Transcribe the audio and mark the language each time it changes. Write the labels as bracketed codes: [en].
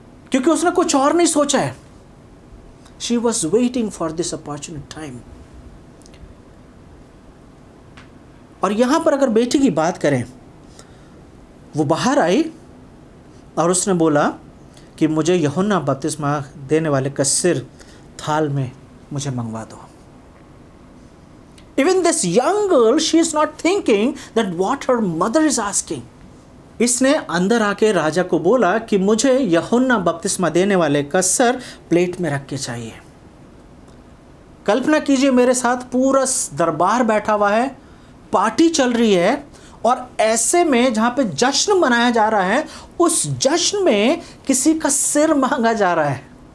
[hi] क्योंकि उसने कुछ और नहीं सोचा है। [en] She was waiting for this opportunity time. [hi] और यहाँ पर अगर बेटी की बात करें, वो बाहर आई और उसने बोला कि मुझे यूहन्ना बपतिस्मा देने वाले का सिर थाल में मुझे मंगवा दो। [en] Even this young girl, she is not thinking that what her mother is asking. [hi] इसने अंदर आके राजा को बोला कि मुझे यूहन्ना बपतिस्मा देने वाले का सर प्लेट में रख के चाहिए। कल्पना कीजिए, मेरे साथ पूरा दरबार बैठा हुआ है, पार्टी चल रही है, और ऐसे में जहाँ पे जश्न मनाया जा रहा है, उस जश्न में किसी का सिर मांगा जा रहा है।